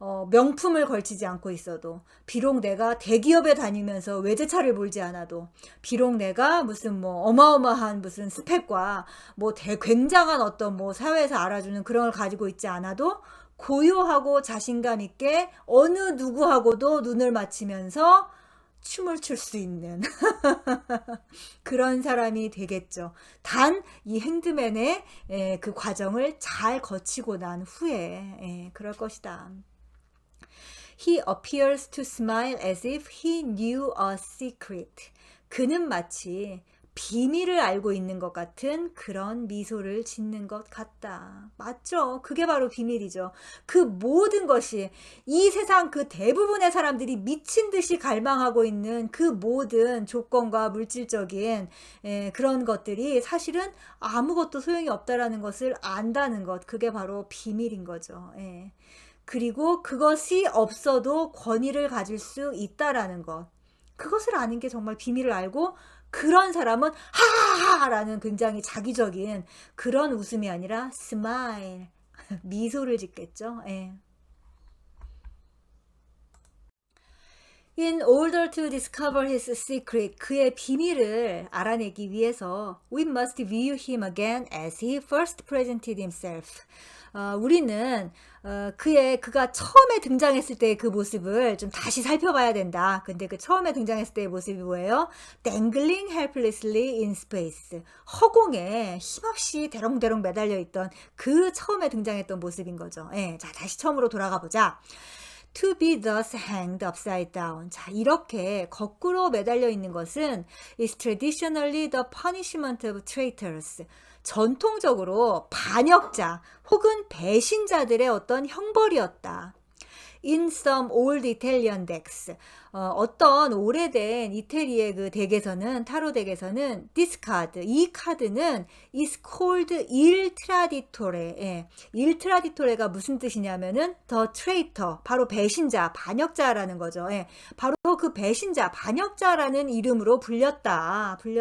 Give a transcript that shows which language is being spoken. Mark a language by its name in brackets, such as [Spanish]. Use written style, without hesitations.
[Korean] 명품을 걸치지 않고 있어도, 비록 내가 대기업에 다니면서 외제차를 몰지 않아도, 비록 내가 무슨 뭐 어마어마한 무슨 스펙과 뭐 굉장한 어떤 뭐 사회에서 알아주는 그런 걸 가지고 있지 않아도 고요하고 자신감 있게 어느 누구하고도 눈을 맞추면서 춤을 출 수 있는 그런 사람이 되겠죠. 단 이 핸드맨의 그 과정을 잘 거치고 난 후에 그럴 것이다. [English] He appears to smile as if he knew a secret. [Korean] 그는 마치 비밀을 알고 있는 것 같은 그런 미소를 짓는 것 같다. 맞죠? 그게 바로 비밀이죠. 그 모든 것이 이 세상 그 대부분의 사람들이 미친 듯이 갈망하고 있는 그 모든 조건과 물질적인 그런 것들이 사실은 아무것도 소용이 없다라는 것을 안다는 것. 그게 바로 비밀인 거죠. 그리고 그것이 없어도 권위를 가질 수 있다라는 것. 그것을 아는 게 정말 비밀을 알고 그런 사람은 하하하라는 굉장히 자기적인 그런 웃음이 아니라 스마일, 미소를 짓겠죠. [English] In order to discover his secret, [Korean] 그의 비밀을 알아내기 위해서 [English] we must view him again as he first presented himself. [Korean] 우리는 그가 처음에 등장했을 때의 그 모습을 좀 다시 살펴봐야 된다. 근데 그 처음에 등장했을 때의 모습이 뭐예요? [English] Dangling helplessly in space. [Korean] 허공에 힘없이 대롱대롱 매달려 있던 그 처음에 등장했던 모습인 거죠. 자, 다시 처음으로 돌아가 보자. [English] To be thus hanged upside down. [Korean] 자, 이렇게 거꾸로 매달려 있는 것은 [English] is traditionally the punishment of traitors. [Korean] 전통적으로 반역자 혹은 배신자들의 어떤 형벌이었다. [English] In some old Italian decks. [Korean] 어떤 오래된 이태리의 그 덱에서는, 타로 덱에서는 [English] this card, [Korean] 이 카드는 [English] is called il traditore. [Korean] 예. il traditore가 무슨 뜻이냐면은 [English] the traitor, [Korean] 바로 배신자, 반역자라는 거죠. 예. 바로 그 배신자, 반역자라는 이름으로 불렸다.